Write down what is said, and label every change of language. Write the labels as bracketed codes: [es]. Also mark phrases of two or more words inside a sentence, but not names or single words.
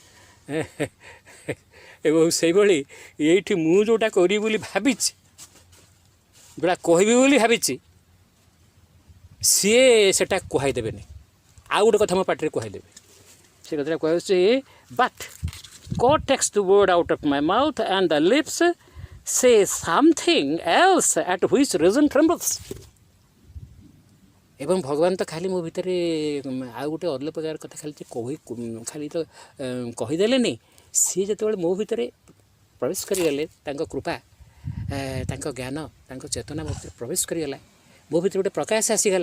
[or] ଏବଂ ସେଇଭଳି ଏଇଠି ମୁଁ ଯେଉଁଟା କରିବି ବୋଲି ଭାବିଛି, ଯେଉଁଟା କହିବି ବୋଲି ଭାବିଛି, ସିଏ ସେଟା କୁହାଇଦେବେନି, ଆଉ ଗୋଟେ କଥା ମୋ ପାଟିରେ କୁହାଇଦେବେ। ସେ କଥାଟା କୁହାଯାଉଛି, [en] ବଟ୍ God takes the word out of my mouth and the lips say something else at which reason trembles. [or] ଏବଂ ଭଗବାନ ତ ଖାଲି ମୋ ଭିତରେ ଆଉ ଗୋଟେ ଅଲଗା ପ୍ରକାର କଥା ଖାଲି ତ କହିଦେଲେନି, ସିଏ ଯେତେବେଳେ ମୋ ଭିତରେ ପ୍ରବେଶ କରିଗଲେ, ତାଙ୍କ କୃପା, ତାଙ୍କ ଜ୍ଞାନ, ତାଙ୍କ ଚେତନା ମୋ ଭିତରେ ପ୍ରବେଶ କରିଗଲା, ମୋ ଭିତରେ ଗୋଟେ ପ୍ରକାଶ ଆସିଗଲା।